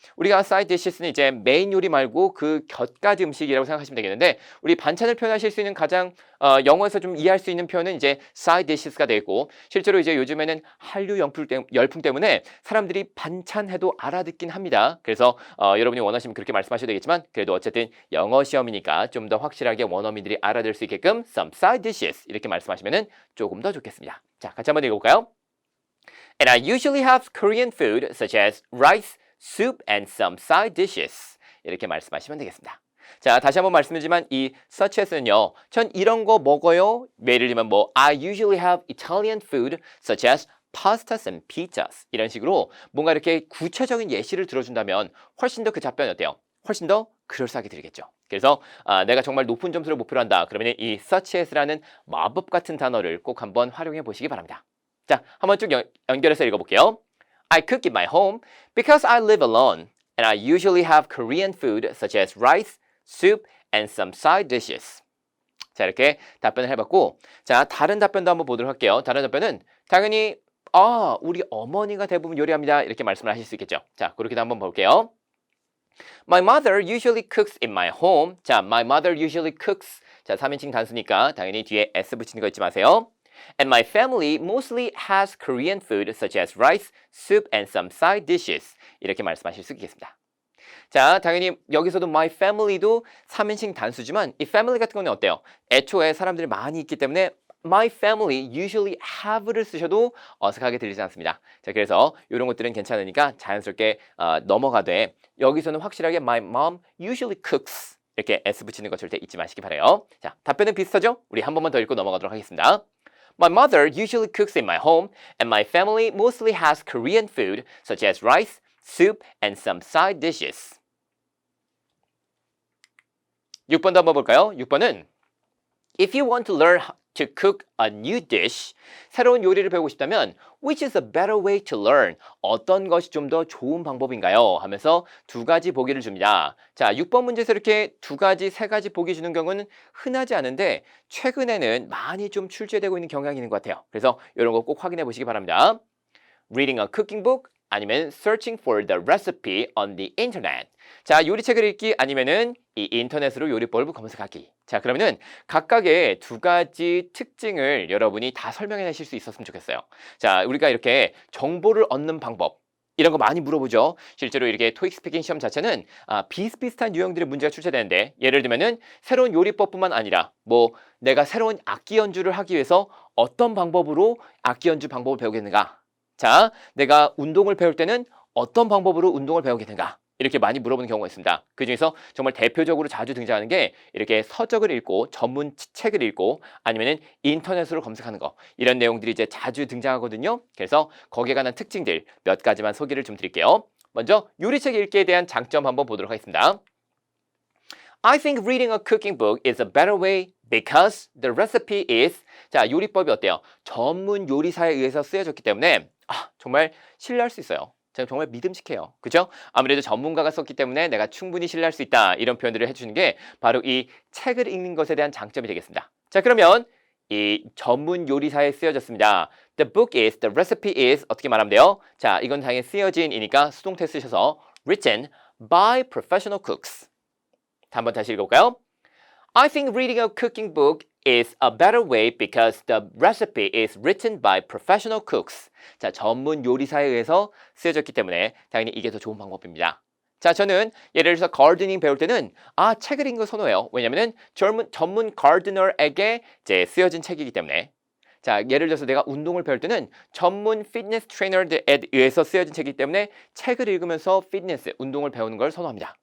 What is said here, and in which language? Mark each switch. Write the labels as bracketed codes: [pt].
[ko] 우리가 side dishes는 이제 메인 요리 말고 그 곁가지 음식이라고 생각하시면 되겠는데 우리 반찬을 표현하실 수 있는 가장 영어에서 좀 이해할 수 있는 표현은 이제 side dishes가 되겠고 실제로 이제 요즘에는 한류 열풍 때문에 사람들이 반찬해도 알아듣긴 합니다. 그래서 여러분이 원하시면 그렇게 말씀하셔도 되겠지만 그래도 어쨌든 영어 시험이니까 좀 더 확실하게 원어민들이 알아들 수 있게끔 [en] some side dishes [ko] 이렇게 말씀하시면 조금 더 좋겠습니다. 자, 같이 한번 읽어볼까요? [en] And I usually have Korean food such as rice, soup and some side dishes [ko] 이렇게 말씀하시면 되겠습니다. 자, 다시 한번 말씀드리지만 이 such as는요. 전 이런 거 먹어요. 예를 들면 뭐 [en] I usually have Italian food such as pastas and pizzas [ko] 이런 식으로 뭔가 이렇게 구체적인 예시를 들어준다면 훨씬 더 그 답변이 어때요? 훨씬 더 그럴싸하게 들리겠죠. 그래서 내가 정말 높은 점수를 목표로 한다. 그러면 이 such as라는 마법 같은 단어를 꼭 한번 활용해 보시기 바랍니다. 자, 한번 쭉 연결해서 읽어볼게요. [en] I cook in my home because I live alone and I usually have Korean food such as rice, soup, and some side dishes. [ko] 자, 이렇게 답변을 해봤고, 자, 다른 답변도 한번 보도록 할게요. 다른 답변은 당연히 우리 어머니가 대부분 요리합니다. 이렇게 말씀을 하실 수 있겠죠. 자, 그렇게도 한번 볼게요. [en] My mother usually cooks in my home. 자, my mother usually cooks. [ko] 자, 3인칭 단수니까 당연히 뒤에 s 붙이는 거 잊지 마세요. [en] And my family mostly has Korean food such as rice, soup, and some side dishes. [ko] 이렇게 말씀하실 수 있겠습니다. 자, 당연히 여기서도 my family도 3인칭 단수지만 이 family 같은 경우는 어때요? 애초에 사람들이 많이 있기 때문에 [en] my family usually have [ko] 를 쓰셔도 어색하게 들리지 않습니다. 자, 그래서 이런 것들은 괜찮으니까 자연스럽게 넘어가되 여기서는 확실하게 [en] my mom usually cooks [ko] 이렇게 s 붙이는 거 절대 잊지 마시기 바라요. 자, 답변은 비슷하죠? 우리 한 번만 더 읽고 넘어가도록 하겠습니다. [en] My mother usually cooks in my home and my family mostly has Korean food such as rice, soup, and some side dishes. [ko] 6번도 한번 볼까요? [en] 6번은 If you want to learn to cook a new dish, [ko] 새로운 요리를 배우고 싶다면 [en] which is a better way to learn? [ko] 어떤 것이 좀 더 좋은 방법인가요? 하면서 두 가지 보기를 줍니다. 자, 6번 문제에서 이렇게 두 가지, 세 가지 보기 주는 경우는 흔하지 않은데 최근에는 많이 좀 출제되고 있는 경향이 있는 것 같아요. 그래서 이런 거 꼭 확인해 보시기 바랍니다. [en] Reading a cooking book [ko] 아니면 [en] searching for the recipe on the internet. [ko] 자, 요리책을 읽기 아니면은 이 인터넷으로 요리법을 검색하기. 자, 그러면은 각각의 두 가지 특징을 여러분이 다 설명해 내실 수 있었으면 좋겠어요. 자, 우리가 이렇게 정보를 얻는 방법 이런 거 많이 물어보죠. 실제로 이렇게 토익 스피킹 시험 자체는 비슷비슷한 유형들의 문제가 출제되는데 예를 들면은 새로운 요리법뿐만 아니라 뭐 내가 새로운 악기 연주를 하기 위해서 어떤 방법으로 악기 연주 방법을 배우겠는가? 자, 내가 운동을 배울 때는 어떤 방법으로 운동을 배우겠는가? 이렇게 많이 물어보는 경우가 있습니다. 그 중에서 정말 대표적으로 자주 등장하는 게 이렇게 서적을 읽고 전문 책을 읽고 아니면은 인터넷으로 검색하는 거 이런 내용들이 이제 자주 등장하거든요. 그래서 거기에 관한 특징들 몇 가지만 소개를 좀 드릴게요. 먼저 요리책 읽기에 대한 장점 한번 보도록 하겠습니다. [en] I think reading a cooking book is a better way because the recipe is [ko] 자, 요리법이 어때요? 전문 요리사에 의해서 쓰여졌기 때문에 정말 신뢰할 수 있어요. 정말 믿음직해요. 그죠? 아무래도 전문가가 썼기 때문에 내가 충분히 신뢰할 수 있다. 이런 표현들을 해주는 게 바로 이 책을 읽는 것에 대한 장점이 되겠습니다. 자, 그러면 이 전문 요리사에 쓰여졌습니다. [en] The book is, the recipe is [ko] 어떻게 말하면 돼요? 자, 이건 당연히 쓰여진이니까 수동태 쓰셔서 [en] written by professional cooks. [ko] 한번 다시 읽어볼까요? [en] I think reading a cooking book is a better way because the recipe is written by professional cooks. [ko] 자, 전문 요리사에 의해서 쓰여졌기 때문에 당연히 이게 더 좋은 방법입니다. 자, 저는 예를 들어서 가르드닝 배울 때는 책을 읽는 거 선호해요. 왜냐면은 전문 가르드너에게 이제 쓰여진 책이기 때문에. 자, 예를 들어서 내가 운동을 배울 때는 전문 피트니스 트레이너에 의해서 쓰여진 책이기 때문에 책을 읽으면서 피트니스, 운동을 배우는 걸 선호합니다.